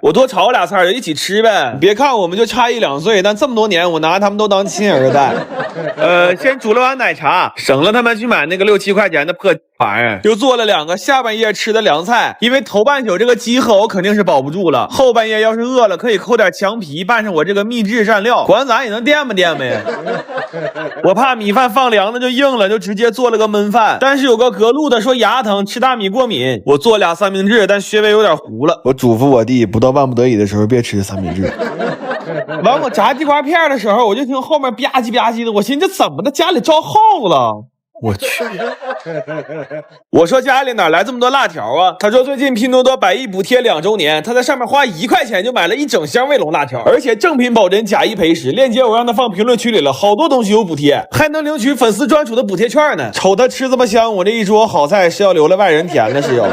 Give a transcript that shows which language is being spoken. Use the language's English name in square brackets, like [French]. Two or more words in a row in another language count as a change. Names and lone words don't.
[Chinese] 我多炒倆菜就一起吃唄。別看我們就差1、2歲，但這麼多年我拿他們都當親兒子帶。先煮了碗奶茶，省了他們去買那個6、7塊錢的破玩意兒，又做了2個下半夜吃的涼菜。因為頭半宿這個飢渴我肯定是保不住了，後半夜要是餓了，可以摳點牆皮拌上我這個秘制蘸料，管咱也能墊吧墊吧呀。我怕米飯放涼了就硬了，就直接做了個燜飯。但是有個隔路的說牙疼，吃大米過敏，我做倆三明治，但稍微有點糊了。我嘱咐我弟，不到萬不得已的時候別吃三明治。完我炸地瓜片的時候，我就听後面吧唧吧唧的，我寻思这怎麼的，家裡招耗子了。我去！我說家裡哪來這麼多辣條啊？他說最近拼多多100億補貼2周年，他在上面花1塊錢就買了1整箱衛龍辣條，而且正品保真，假一賠10。鏈接我讓他放評論區裡了，好多東西有補貼，還能領取粉絲專屬的補貼券呢。瞅他吃這麼香，我這一桌好菜是要留了外人填的，是要。